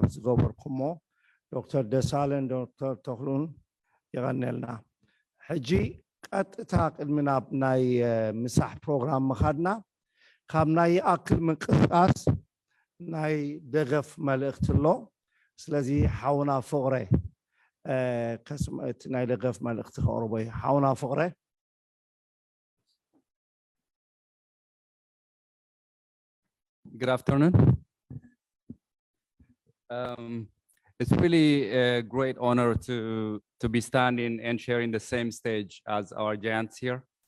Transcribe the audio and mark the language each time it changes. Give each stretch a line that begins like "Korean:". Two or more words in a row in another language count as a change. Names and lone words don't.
Tigrinya: ዝገበርኩሞ ዶክተር ደሳለን ዶክተር ተኽሉን ይቐኒልና ሕጂ ቀጥታ ቅድሚ ናብ ናይ ምሳሕ ፕሮግራም ምኻድና ካብ ናይ ኣክል ምንቅስቃስ ናይ ደገፍ መልእኽቲ ኣሎ ስለዚ ሓውና ፍቕረ ከስምዕት ናይ ደገፍ መልእኽቲ ከቕርቦ እዩ ሓውና ፍቕረ
English: Good afternoon. It's really a great honor to be standing and sharing the same stage as our giants here.